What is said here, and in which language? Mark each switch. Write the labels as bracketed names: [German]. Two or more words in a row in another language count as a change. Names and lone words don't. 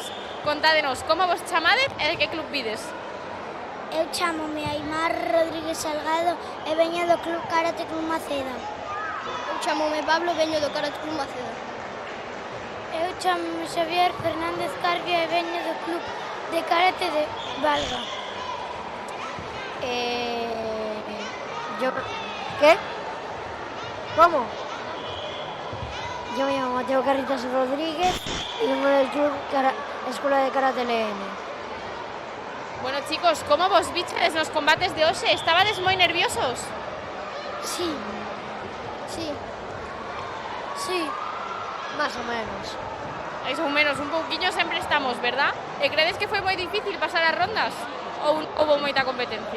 [Galician] Contádenos como vos chamades e de que club vides. Eu chámome Aimar Rodríguez Salgado e veño do Club Karate Club Maceda. Eu chámome Pablo e veño do Karate Club Maceda. Eu chámome Xavier Fernández Carpio e veño do Club de Karate de Valga. [Spanish] ¿Qué? ¿Cómo? Yo me llamo Mateo Carritas Rodríguez y vengo del Club Escuela de Karate LN. [Galician] Bueno, chicos, como vos viches nos combates de hoxe? Estabades moi nerviosos? [Spanish] Sí. Más o menos. [Galician] Mais ou menos, un pouquiño sempre estamos, verdad? E credes que foi moi difícil pasar as rondas? Ou houve moita competencia?